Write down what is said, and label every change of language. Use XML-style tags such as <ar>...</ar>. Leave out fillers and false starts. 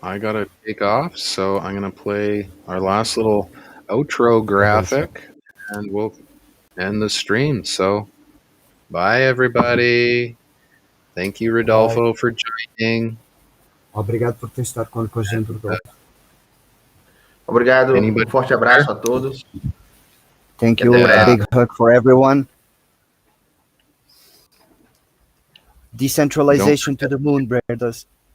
<en>I gotta take off, so I'm gonna play our last little outro graphic, and we'll end the stream. So, bye, everybody. Thank you, Rodolfo, for joining.</en> <pt>Obrigado por ter estado com a gente, Rodolfo. Obrigado, forte abraço a todos.</pt> <en>Thank you, a big hug for everyone. Decentralization to the moon, brothers.</en>